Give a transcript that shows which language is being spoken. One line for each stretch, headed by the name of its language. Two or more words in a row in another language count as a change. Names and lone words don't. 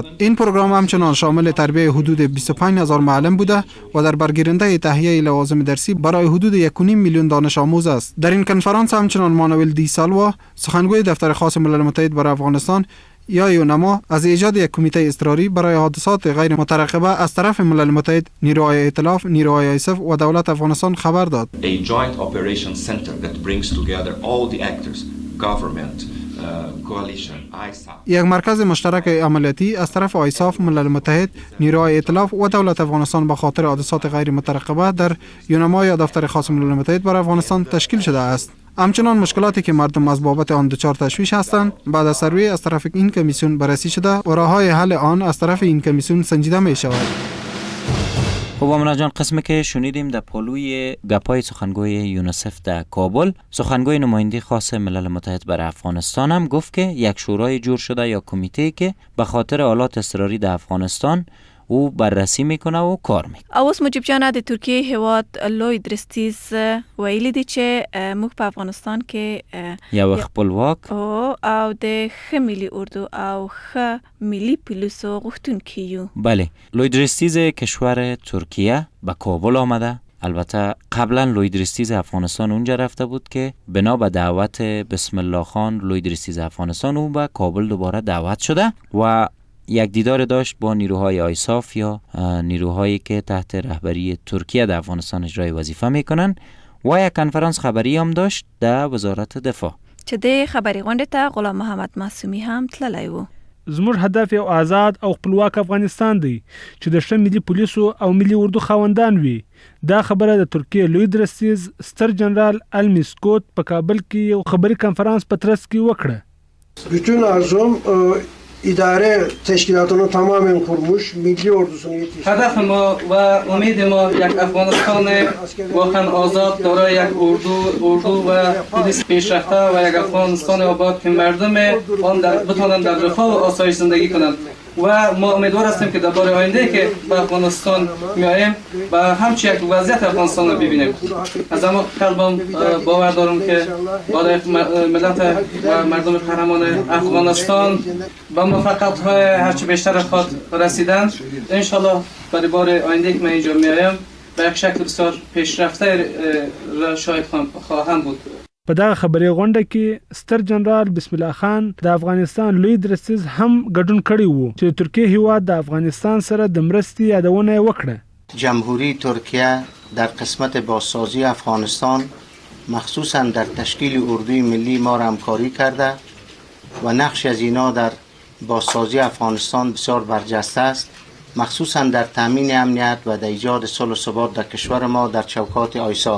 Persian: این پروگرام همچنان شامل تربیت حدود 25,000 معلم بوده و در برگیرنده تهیه لوازم درسی برای حدود 1.5 میلیون دانش آموز است. در این کنفرانس همچنان مانوئل دی سالوا سخنگوی دفتر خاص ملل متحد برای افغانستان یا یونما از ایجاد یک کمیته اضطراری برای حادثات غیر مترقبه از طرف ملل متحد، نیروهای ائتلاف، نیروهای آیسف و دولت افغانستان خبر داد.
English: A joint operation center that brings together all the actors, government,
Persian: یک مرکز مشترک عملیاتی از طرف آیساف، ملل متحد، نیروهای ائتلاف و دولت افغانستان به خاطر حادثات غیر مترقبه در یونما یا دفتر خاص ملل متحد برای افغانستان تشکیل شده است. همچنان مشکلاتی که مردم از بابت آن دچار تشویش هستند بعد از سروی از طرف این کمیسیون بررسی شده و راههای حل آن از طرف این کمیسیون سنجیده می شود. خب آمنا جان، قسمی که شنیدیم در پالوی گپای سخنگوی یونیسف در کابل، سخنگوی نماینده خاص ملل متحد برای افغانستان هم گفت که یک شورای جور شده یا کمیته که به خاطر حالات اضطراری در افغانستان او بررسی میکنه و کار میکنه.
Pashto: اوس مجیب جان د ترکیه هیواد لوی درستیز ویلی دی چې موږ په افغانستان کې یو خپلواک او د ښه ملي اردو او ښه ملي پولیسو غوښتونکي یو.
Persian: بله، لوی درستیز کشور ترکیه به کابل آمده البته قبلا لویدرستیز افغانستان اونجا رفته بود که بنا به دعوت بسم الله خان لویدرستیز افغانستان او به کابل دوباره دعوت شده و یک دیدار داشت با نیروهای آیساف یا نیروهایی که تحت رهبری ترکیه در افغانستان اجرای وظیفه میکنن و یک کنفرانس خبری هم داشت در وزارت دفاع.
Pashto: چې د خبري غونډې ته غلام محمد معصومي هم تللی و. زموږ هدف یو آزاد او خپلواک افغانستان دی چې د ښه ملي پولیسو او ملي اردو خاوندان وي. دا خبره د ترکیه لوی درستیز ستر جنرال المی سکوت په کابل کې یو خبري کنفرانس په ترڅ کې وکړه.
Turkish: bütün arzum idare teşkilatını tamamen kurmuş, milli ordusunu yetiştirmiş.
Persian: هدف ما و امید ما یک افغانستان واقعا آزاد دارای یک اردو و پلیس پیشرفته و یک افغانستان آباد که مردم آن بتوانند در رفاه و آسایش زندگی کنند و ما امیدوار هستیم که در بار آینده که به افغانستان میاییم و همچنین یک وضعیت افغانستان رو ببینیم. از اما قلبم باور دارم که برای ملت و مردم قهرمان افغانستان با موفقیت های هرچی بیشتر خود رسیدن. انشالله برای بار آینده که من اینجا میایم به یک شکل بسیار پیشرفته را شاهد خواهم بود.
Pashto: په دغه خبري غونډه کې ستر جنرال بسم الله خان د افغانستان لوی درستیز هم ګډون کړی وو چې ترکیه هیواد د افغانستان سره د مرستې یادونه وکړه.
Persian: جمهوری ترکیه در قسمت بازسازی افغانستان مخصوصا در تشکیل اردوی ملی ما را همکاری کرده و نقش از اینا در بازسازی افغانستان بسیار برجسته است، مخصوصا در تامین امنیت و در ایجاد صلح و ثبات در کشور ما در چوکات آیساف.